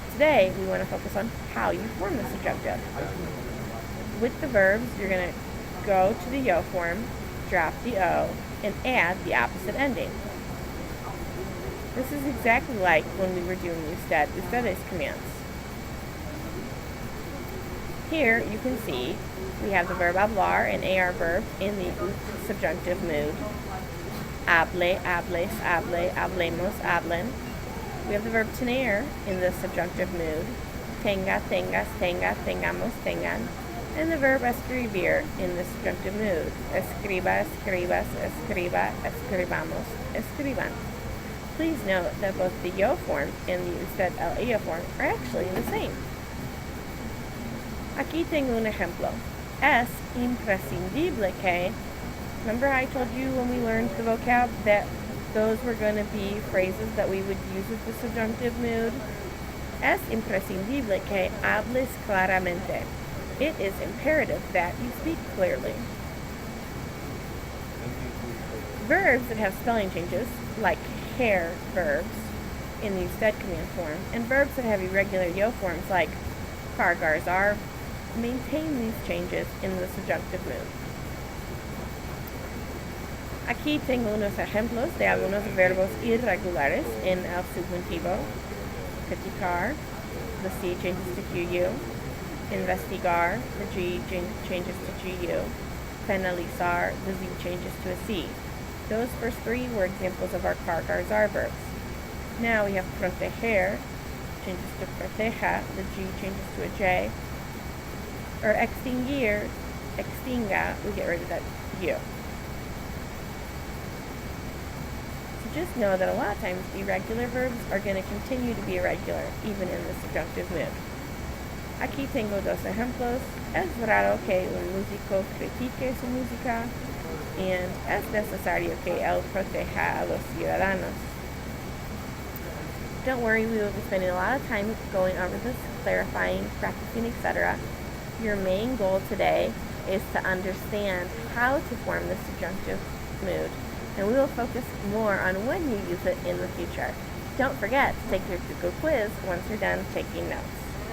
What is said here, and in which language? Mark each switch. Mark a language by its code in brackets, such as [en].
[en] Today, we want to focus on how you form the subjunctive. With the verbs, you're going to go to the yo form, drop the o, and add the opposite ending. This is exactly like when we were doing ustedes commands. Here, you can see we have the verb hablar, an AR verb, in the subjunctive mood. [es] Hable, hables, hable, hablemos, hablen. [en] We have the verb tener in the subjunctive mood. [es] Tenga, tengas, tenga, tengamos, tengan. [en] And the verb escribir in the subjunctive mood. [es] Escriba, escribas, escriba, escribamos, escriban. [en] Please note that both the yo form and the usted el ella form are actually the same. [es] Aquí tengo un ejemplo. Es imprescindible que. [en] Remember I told you when we learned the vocab that those were going to be phrases that we would use with the subjunctive mood? [es] Es imprescindible que hables claramente. [en] It is imperative that you speak clearly. Verbs that have spelling changes, like care verbs, in the usted command form, and verbs that have irregular yo forms like cargar, are maintain these changes in the subjunctive mood. [es] Aquí tengo unos ejemplos de algunos verbos irregulares en el subjuntivo. [en] Criticar, the C changes to QU. Investigar, the G changes to GU. Penalizar, the Z changes to a C. Those first three were examples of our cargar verbs. Now we have proteger, changes to proteja, the G changes to a J. Or extinguir, extinga, we get rid of that U. So just know that a lot of times irregular verbs are going to continue to be irregular, even in the subjunctive mood. [es] Aquí tengo dos ejemplos. Es raro que un músico critique su música, and es necesario que él proteja a los ciudadanos. [en] Don't worry, we will be spending a lot of time going over this, clarifying, practicing, etc. Your main goal today is to understand how to form the subjunctive mood, and we will focus more on when you use it in the future. Don't forget to take your Google quiz once you're done taking notes.